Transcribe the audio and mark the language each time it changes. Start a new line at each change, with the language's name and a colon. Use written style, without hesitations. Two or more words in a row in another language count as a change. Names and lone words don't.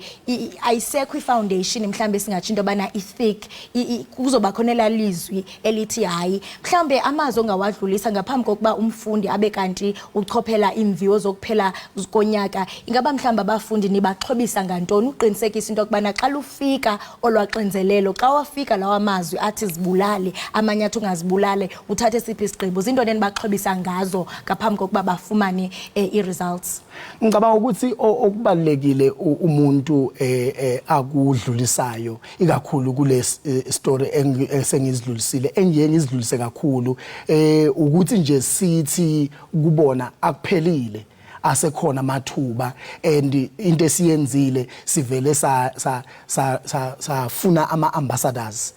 Xhosa: ayisekho ifoundation mhlambe singathi into bana ithick kuzoba khona elalizwi elithi hayi mhlambe amazo ongawadlulisa ngaphambi kokuba umfundi abe kanti uchophela imviwo zokuphela konyaka ingaba mhlamba abafundi nibaxhobisa ngantoni uqinisekisa into kubana xa lufika olwaxinzelelo xa wafika lawa amazwi athi zibulale amanyathi ungazibulale uthathe siphi isigqibo izinto enibaxhobisa ngazo ngaphambi kokuba bafumane i-results.
Zulu: Ngicabanga ukuthi okubalekile umuntu akudlulisayo ikakhulu kule story esengizidlulisile engiye ngizidlulise kakhulu ukuthi nje sithi kubona akuphelile asekhona mathuba and into esiyenzile sivele safuna ama ambassadors